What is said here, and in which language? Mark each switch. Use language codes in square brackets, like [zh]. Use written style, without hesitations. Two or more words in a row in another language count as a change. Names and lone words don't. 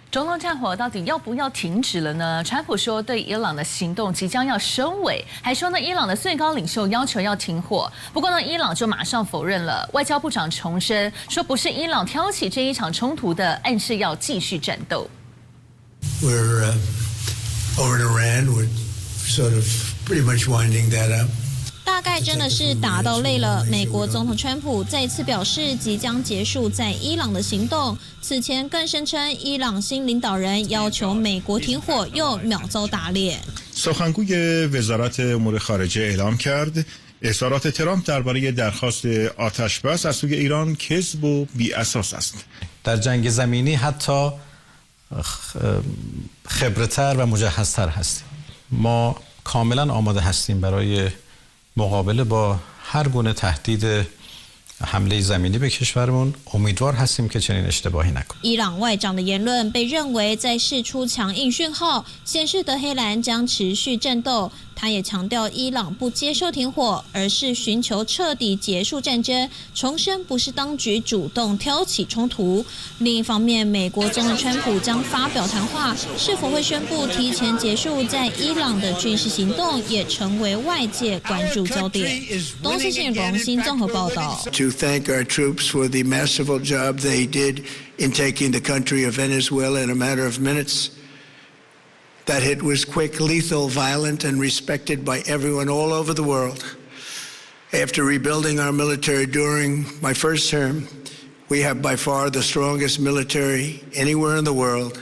[zh] 中东战火到底要不要停止了呢？川普说对伊朗的行动即将要收尾，还说呢伊朗的最高领袖要求要停火。不过呢，伊朗就马上否认了。外交部长重申说，不是伊朗挑起这一场冲突的，暗示要继续战斗。 [en] We're over in Iran. We're sort of pretty much winding that up. [zh] 大概真的是打到累了。美国总统川普再次表示即将结束在伊朗的行动，此前更声称伊朗新领导人要求美国停火，又秒遭打脸。 [fa] سخنگوی وزارت امور خارجه اعلام کرد اظهارات ترامپ درباره درخواست آتشبس از سوی ایران کذب و بی‌اساس است. در جنگ زمینی حتی خبره‌تر و مجهزتر هستیم. ما کاملا آماده هستیم برای مقابله با هر گونه تهدید حمله زمینی به کشورمون امیدوار هستیم که چنین اشتباهی نکنیم. [zh] 伊朗外长的言论被认为在释出强硬讯号，显示德黑兰将持续战斗。他也强调伊朗不接受停火，而是寻求彻底结束战争，重申不是当局主动挑起冲突。另一方面，美国总统川普将发表谈话，是否会宣布提前结束在伊朗的军事行动，也成为外界关注焦点。东森新闻广新综合报道。 [en] To thank our troops for the masterful job they did in taking the country of Venezuela in a matter of minutes. That hit was quick, lethal, violent, and respected by everyone all over the world. After rebuilding our military during my first term, we have by far the strongest military anywhere in the world.